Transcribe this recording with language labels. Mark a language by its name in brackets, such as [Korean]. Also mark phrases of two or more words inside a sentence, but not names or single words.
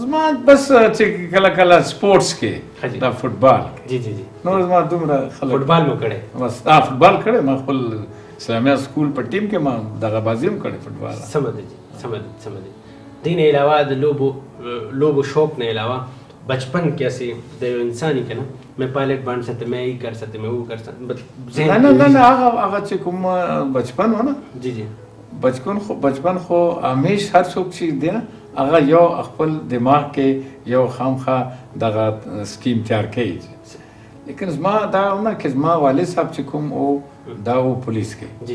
[Pashto] زما بس چې کله کله سپورټس کې دا فوټبال جی جی جی نور زما دومره خلک فوټبال مو کړی بس فوټبال کړی ما خپل اسلامیه سکول په ټیم کې ما دغه بازي هم کړې فوټبال سمه ده جی سمه ده دې نه علاوه د لوبو شوق نه علاوه بچپن کې ایسے د انسانی که نه [Urdu] میں پائلٹ بن سکتے میں یہ کر سکتے میں وہ کر سکتے [Pashto] نه هغه چې کوم بچپن و نه جی جی بچپن خو همیش هر څوک چې دی نه هغه یو خپل دماغ کې یو خامخا دغه سکیم تیار کوي لیکن زما دا نه که زما والد صاحب چې کوم او دا و پولیس کې